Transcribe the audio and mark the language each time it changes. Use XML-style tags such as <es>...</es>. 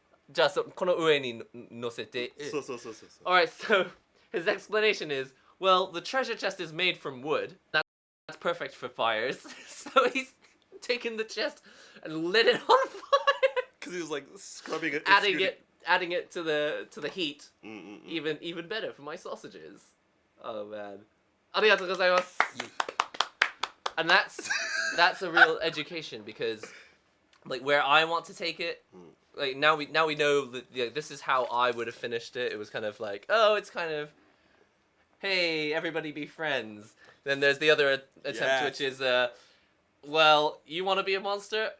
<ja>じゃあこの上に乗せて。そうそうそうそう。</ja> <en>Alright, so his explanation is, well, the treasure chest is made from wood. That's perfect for fires. So he's taken the chest and lit it on fire. Because he was like scrubbing it, adding it to the heat. Even better for my sausages. Oh man,</en> <ja>ありがとうございます.</ja> <en>And that's a real education because, like, where I want to take it, like now we know that this is how I would have finished it. It was kind of like, oh, it's kind of, hey, everybody be friends. Then there's the other attempt, which is, well, you want to be a monster?</en>